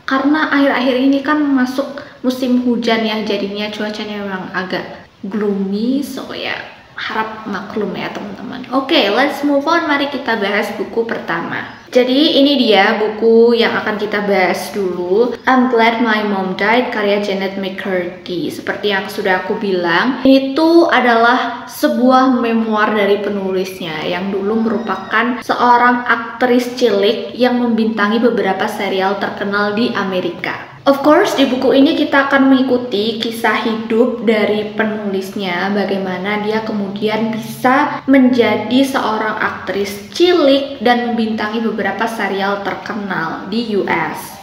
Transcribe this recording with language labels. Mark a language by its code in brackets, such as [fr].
[id] Karena akhir-akhir ini kan masuk musim hujan ya, jadinya cuacanya memang agak gloomy. So ya, harap maklum ya teman-teman. Oke, [en] let's move on. [id] Mari kita bahas buku pertama. Jadi ini dia buku yang akan kita bahas dulu. I'm Glad My Mom Died karya Janet McCurdy. Seperti yang sudah aku bilang, itu adalah sebuah memoir dari penulisnya yang dulu merupakan seorang aktris cilik yang membintangi beberapa serial terkenal di Amerika. [en] Of course, [id] di buku ini kita akan mengikuti kisah hidup dari penulisnya, bagaimana dia kemudian bisa menjadi seorang aktris cilik dan membintangi beberapa serial terkenal di US.